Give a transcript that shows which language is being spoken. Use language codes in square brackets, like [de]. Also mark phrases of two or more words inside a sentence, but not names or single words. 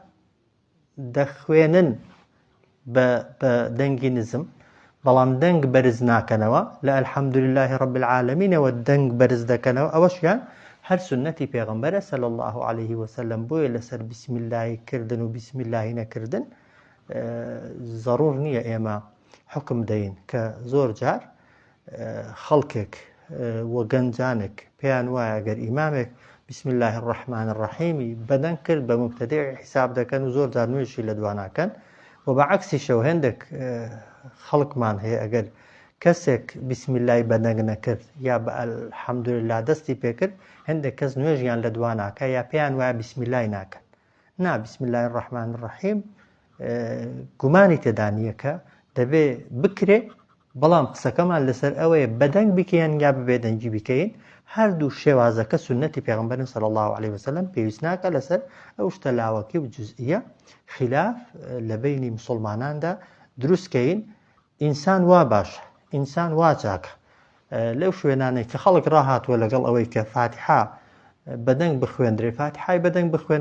[ckb] دەخوێنن بە دەنگی نزم بەڵام دەنگ بەرز ناکەنەوە لە [ar] الحەمدولله رب العالمینەوە [ckb] دەنگ بەرز دەکەنەوە ئەوەشیان هەر سنەتی پێغەمبەرە [ar] صلی الله عليه وسلم [ckb] بۆیە لەسەر [ar] بسم الله [ckb] کردن و [ar] بسم الله [ckb] نەکردن ضرور نییە ئێمە حکم دەین کە زۆر جار خەڵکێک وە گەنجانێک پێیان وایە ئەگەر ئیمامێک [ar] بسم الله الرحمن الرحیمی [ckb] بەدەنگ کرد بە مبتەدیع حیساب دەکەن و زۆر جار نوێژی لە دواناکەن و بەعەکسیشەوە هێندێک خەڵکمان هەیە ئەگەر کەسێک [ar] بسم الله [ckb] بەدەنگ نەکرد یا بە الحەمدولله دەستی پێکرد هەندێک کەس نوێژیان لە دواناکە یا پێیان وایە [ar] بسم الله [ckb] ناکەن نا [ar] بسم الله الرحمن الرحیم [ckb] گومانی تێدا نییە کە دەبێ بکرێ بەڵام قسەکەمان لەسەر ئەوەیە بەدەنگ بکەین یا ببێ دەنگی بکەین هەردوو شێوازەکە سنەتی پێغەمبەرن [ar] صلی الله عليه وسلم [ckb] پێویست ناکە لەسەر ئەو شتە لاوەکی و جزئیە خلاف لە بینی مسلماناندا دروستکەین ئینسان وا باشە ئینسان وا چاکە لەو شوێنانەی کە خەڵک ڕاهاتووە لەگەڵ ئەوەی کە فاتحا بەدەنگ بخوێندرێ فاتحای بەدەنگ بخوێنە